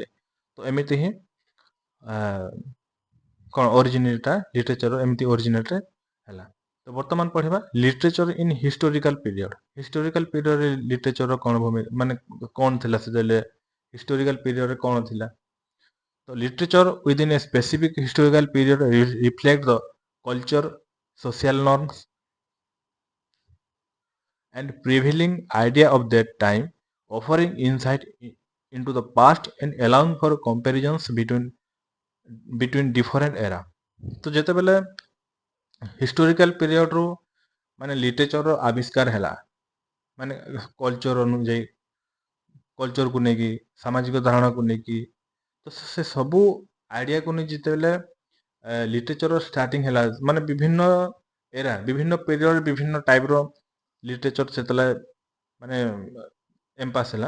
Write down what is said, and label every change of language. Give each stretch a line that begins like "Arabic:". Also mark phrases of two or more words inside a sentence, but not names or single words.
Odia: ତ ଏମିତି ହିଁ କ'ଣ
English: original literature
Odia: ଏମିତି ଅରିଜିନାଲରେ ହେଲା। ତ ବର୍ତ୍ତମାନ ପଢ଼ିବା
English: literature in historical period. historical period literature
Odia: କ'ଣ ଭୂମିକା, ମାନେ କ'ଣ ଥିଲା ସେତେବେଳେ,
English: historical period
Odia: କ'ଣ ଥିଲା।
English: ତ literature within a specific historical period reflect the culture, social norms and prevailing idea of that time, offering insight into the past and allowing for comparisons between different era।
Odia: ତ ଯେତେବେଳେ
English: historical period
Odia: ମାନେ ଲିଟରେଚରର ଆବିଷ୍କାର ହେଲା, ମାନେ କଲଚର ଅନୁଯାୟୀ, କଲଚରକୁ ନେଇକି, ସାମାଜିକ ଧାରଣାକୁ ନେଇକି, ତ ସେ ସବୁ ଆଇଡ଼ିଆକୁ ନେଇ ଯେତେବେଳେ
English: literature starting
Odia: ହେଲା, ମାନେ ବିଭିନ୍ନ ପିରିୟଡ଼ ବିଭିନ୍ନ
English: type literature
Odia: ସେତେବେଳେ ମାନେ ଏମ୍ପାସ୍ ହେଲା।